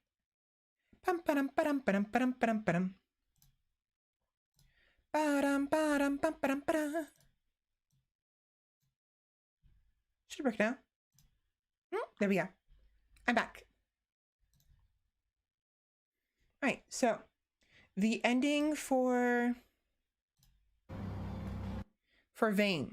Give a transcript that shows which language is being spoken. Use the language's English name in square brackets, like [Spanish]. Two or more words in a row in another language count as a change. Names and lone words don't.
[English] Pum padum padum padum padum padum padum. Padum padum pum padum padum. Should work now. There we go. I'm back. All right, so the ending for Vane.